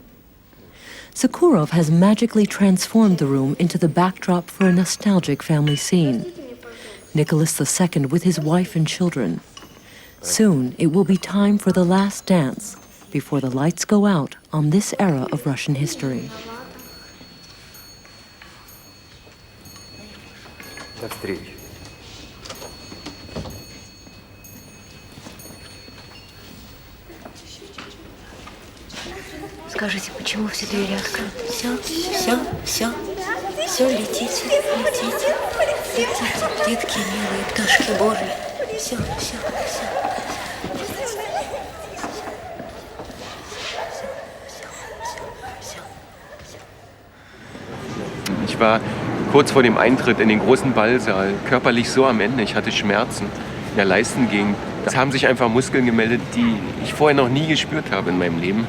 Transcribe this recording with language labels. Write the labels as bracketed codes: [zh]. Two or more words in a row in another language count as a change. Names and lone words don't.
[en] Sokurov has magically transformed the room into the backdrop for a nostalgic family scene. Nicholas II with his wife and children. Soon, it will be time for the last dance before the lights go out on this era of Russian history. [ru] До встречи. Скажите, почему все двери открыты? Все, летите. Летите, детки милые, пташки божьи. Все. [de] Ich war kurz vor dem Eintritt in den großen Ballsaal körperlich so am Ende. Ich hatte Schmerzen in der Leistengegend. Da haben sich einfach Muskeln gemeldet, die ich vorher noch nie gespürt habe in meinem Leben.